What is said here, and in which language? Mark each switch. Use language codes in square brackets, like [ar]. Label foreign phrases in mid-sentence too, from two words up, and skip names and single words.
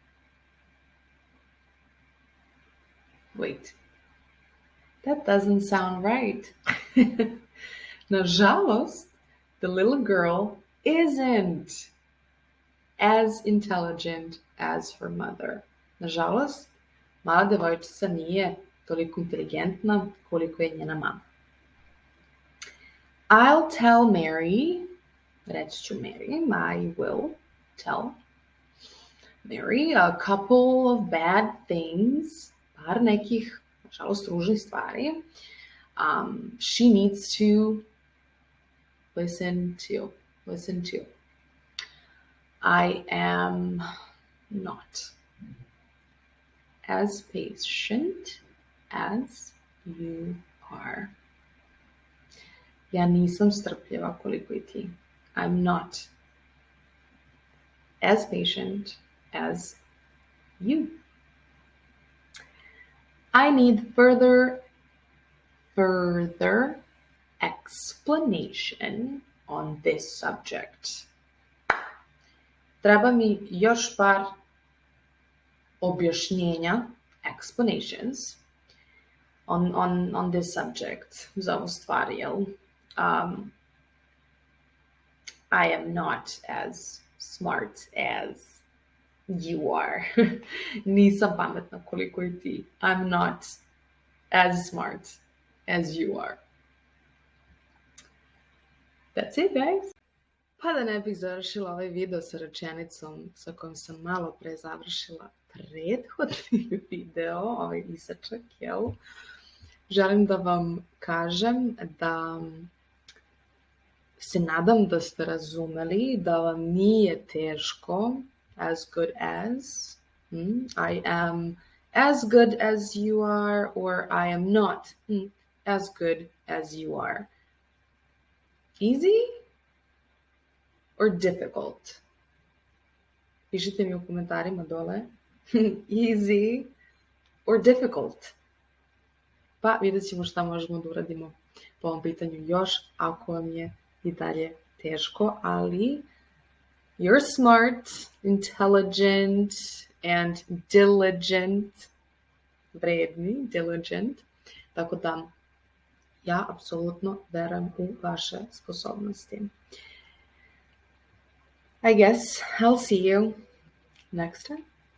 [en] Wait, that doesn't sound right. Nažalost, the little girl isn't as intelligent as her mother. [sr] Nažalost, mala devojčica nije toliko inteligentna koliko je njena mama. [en] I'll tell Mary, [sr] reći ću [en] Mary, I will tell Mary a couple of bad things, [sr] par nekih, nažalost, ružnih stvari. [en] She needs to listen to. I am not as patient as you are. [sr] Ja nisam strpljiva koliko i ti. [en] I'm not as patient as you. I need further explanation on this subject. [sr] Treba mi još par objašnjenja, [en] explanations, on this subject, [sr] za ovu stvar, jel? [en] I am not as smart as you are. [sr] Nisam pametna koliko i ti. [en] I'm not as smart as you are. That's it, guys. [sr] Pa da ne bih završila ovaj video sa rečenicom sa kojom sam malo pre završila prethodni video, ovaj isečak, jel? Želim da vam kažem da se nadam da ste razumeli, da vam nije teško, [en] as good as, I am as good as you are, or I am not as good as you are. Easy or difficult? [sr] Pišite mi u komentarima dole. [en] Easy or difficult? [sr] Pa vidjet ćemo šta možemo da uradimo po ovom pitanju još, ako vam je i dalje teško, ali [en] you're smart, intelligent, and diligent. [sr] Vredni, diligent. Tako da ja apsolutno verujem u vaše sposobnosti. [en] I guess I'll see you next time.